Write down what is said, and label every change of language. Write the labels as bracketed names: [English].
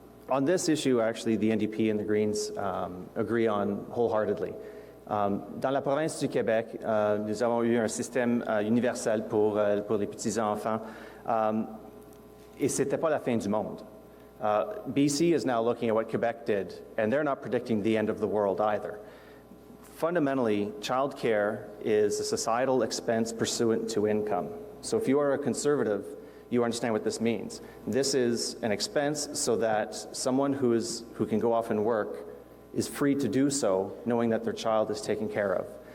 [English] On this issue, actually, the NDP and the Greens agree on wholeheartedly. [French] Dans la province du Québec, nous avons eu un système universel pour les petits-enfants et ce n'était pas la fin du monde. [English] BC is now looking at what Quebec did, and they're not predicting the end of the world either. Fundamentally, childcare is a societal expense pursuant to income. So if you are a conservative, you understand what this means. This is an expense so that someone who can go off and work is free to do so, knowing that their child is taken care of.